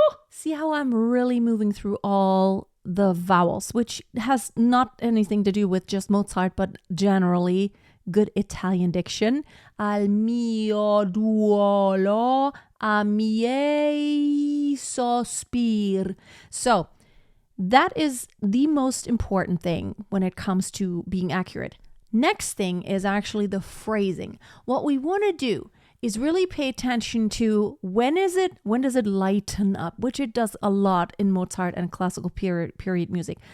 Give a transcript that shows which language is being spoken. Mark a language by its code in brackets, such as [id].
[en] See how I'm really moving through all the vowels, which has not anything to do with just Mozart, but generally good Italian diction. [it] Al mio duolo, a miei sospir. [en] So that is the most important thing when it comes to being accurate. Next thing is actually the phrasing. What we want to do is really pay attention to when does it lighten up, which it does a lot in Mozart and classical period music.